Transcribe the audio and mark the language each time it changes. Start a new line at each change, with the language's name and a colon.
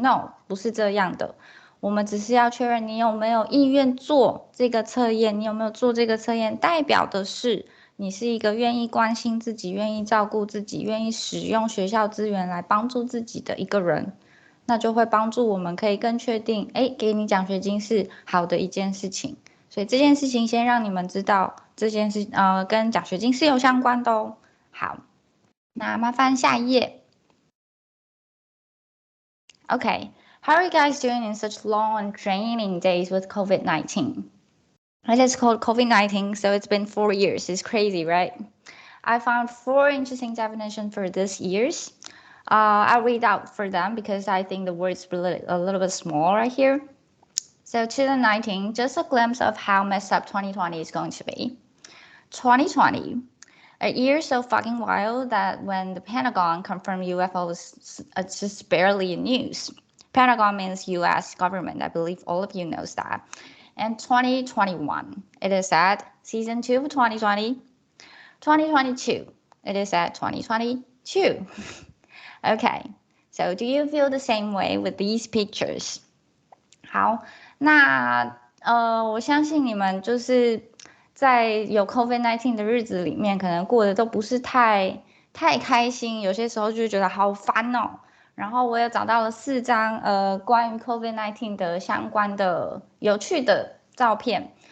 Chinese: No， 不是这样的。我们只是要确认你有没有意愿做这个测验，你有没有做这个测验，代表的是你是一个愿意关心自己、愿意照顾自己、愿意使用学校资源来帮助自己的一个人。那就会帮助我们可以更确定，给你奖学金是好的一件事情。所以这件事情先让你们知道，这件事跟奖学金是有相关的哦。好，那麻烦下一页。
English: Okay, how are you guys doing in such long and draining days with COVID-19? It is called COVID-19, so it's been 4 years. It's crazy, right? I found 4 interesting definitions for this years. I'll read out for them because I think the words are a little bit small right here. So 2019, just a glimpse of how messed up 2020 is going to be. 2020, a year so fucking wild that when the Pentagon confirmed UFOs, it's just barely in news. Pentagon means US government. I believe all of you knows that. And 2021, it is at season 2 of 2020. 2022, it is at 2022. Okay, so do you feel the same way with these pictures?
Chinese: 好，那我相信你们就是在有 COVID-19 的日子里面，可能过得都不是太开心，有些时候就觉得好烦哦。然后我也找到了4张关于 COVID-19 的相关的有趣的照片。